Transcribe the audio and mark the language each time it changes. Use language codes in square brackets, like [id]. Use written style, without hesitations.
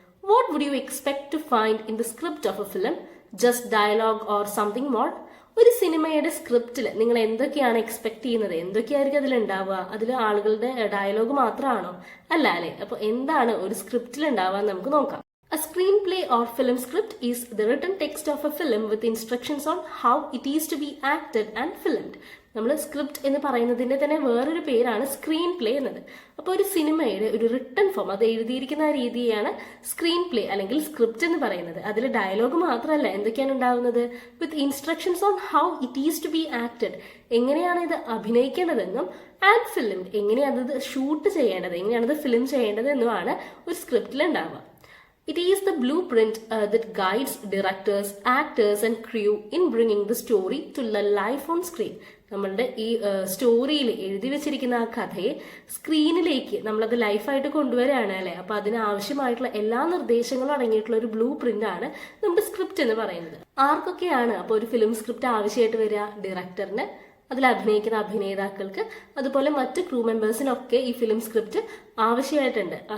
[en] What would you expect to find in the script of a film? Just dialogue or something more? [ml] ഒരു സിനിമയുടെ സ്ക്രിപ്റ്റിൽ നിങ്ങൾ എന്തൊക്കെയാണ് expect ചെയ്യുന്നത്? എന്തൊക്കെയായിരിക്കും അതിലുണ്ടാവുക? അതിൽ ആളുകളുടെ ഡയലോഗ് മാത്രമാണോ? അല്ല അല്ലെ? അപ്പൊ എന്താണ് ഒരു സ്ക്രിപ്റ്റിൽ ഉണ്ടാവുക നമുക്ക് നോക്കാം. [en] A screenplay or film script is the written text of a film with instructions on how it is to be acted and filmed. [ml] നമ്മൾ സ്ക്രിപ്റ്റ് എന്ന് പറയുന്നതിന്റെ തന്നെ വേറൊരു പേരാണ് സ്ക്രീൻ പ്ലേ എന്നത്. അപ്പോൾ ഒരു സിനിമയുടെ ഒരു റിട്ടൺ ഫോം, അത് എഴുതിയിരിക്കുന്ന രീതിയാണ് സ്ക്രീൻ പ്ലേ അല്ലെങ്കിൽ സ്ക്രിപ്റ്റ് എന്ന് പറയുന്നത്. അതിൽ ഡയലോഗ് മാത്രമല്ല, എന്തൊക്കെയാണ് ഉണ്ടാവുന്നത്? [en] with instructions on how it is to be acted, [ml] എങ്ങനെയാണ് ഇത് അഭിനയിക്കേണ്ടതെന്നും, [en] and filmed, [ml] എങ്ങനെയാണ് അത് ഷൂട്ട് ചെയ്യേണ്ടത്, എങ്ങനെയാണ് ഇത് ഫിലിം ചെയ്യേണ്ടത് എന്നുമാണ് ഒരു സ്ക്രിപ്റ്റിൽ ഉണ്ടാവുക. [en] It is the blueprint that guides directors, actors and crew in bringing the story to life on screen. [ml] നമ്മളുടെ ഈ സ്റ്റോറിയിൽ എഴുതി വെച്ചിരിക്കുന്ന ആ കഥയെ സ്ക്രീനിലേക്ക് നമ്മളത് ലൈഫായിട്ട് കൊണ്ടുവരികയാണ് അല്ലെ? അപ്പൊ അതിന് ആവശ്യമായിട്ടുള്ള എല്ലാ നിർദ്ദേശങ്ങളും അടങ്ങിയിട്ടുള്ള ഒരു ബ്ലൂ പ്രിന്റ് ആണ് നമ്മുടെ സ്ക്രിപ്റ്റ് എന്ന് പറയുന്നത്. ആർക്കൊക്കെയാണ് അപ്പൊ ഒരു ഫിലിം സ്ക്രിപ്റ്റ് ആവശ്യമായിട്ട് വരിക? ഡയറക്ടറിന്, അതിൽ അഭിനയിക്കുന്ന അഭിനേതാക്കൾക്ക്, അതുപോലെ മറ്റ് ക്രൂ മെമ്പേഴ്സിനൊക്കെ ഈ ഫിലിം സ്ക്രിപ്റ്റ് ആവശ്യമായിട്ടുണ്ട്.